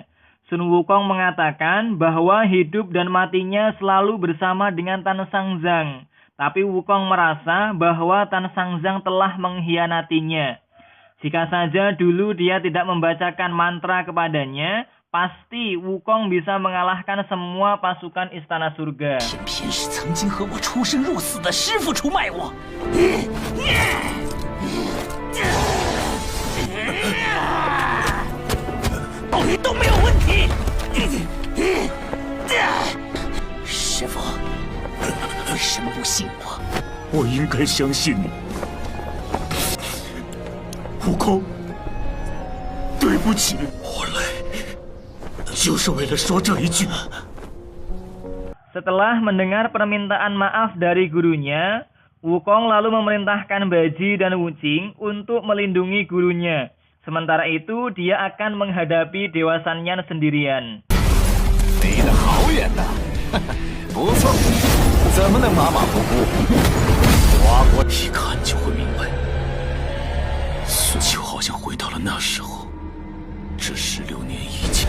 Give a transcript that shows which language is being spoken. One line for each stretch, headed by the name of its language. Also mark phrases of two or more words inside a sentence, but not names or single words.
Indonesian: Sun Wukong mengatakan bahwa hidup dan matinya selalu bersama dengan Tan Sangzang. Tapi Wukong merasa bahwa Tan Sangzang telah mengkhianatinya. Jika saja dulu dia tidak membacakan mantra kepadanya, pasti Wukong bisa mengalahkan semua pasukan Istana Surga.
Chinese: 偏偏是曾经和我出生入死的师傅出卖我。都没有问题。师傅，为什么不信我？我应该相信你，悟空。对不起，我来就是为了说这一句。
Indonesian: Setelah mendengar permintaan maaf dari gurunya, Wukong lalu memerintahkan Baji dan Wucing untuk melindungi gurunya. Sementara itu, dia akan menghadapi Dewa Sanyan sendirian.
Chinese: 飞得好远呐，不错，怎么能马马虎虎？花国一看就会明白，就好像回到了那时候，这16年以前。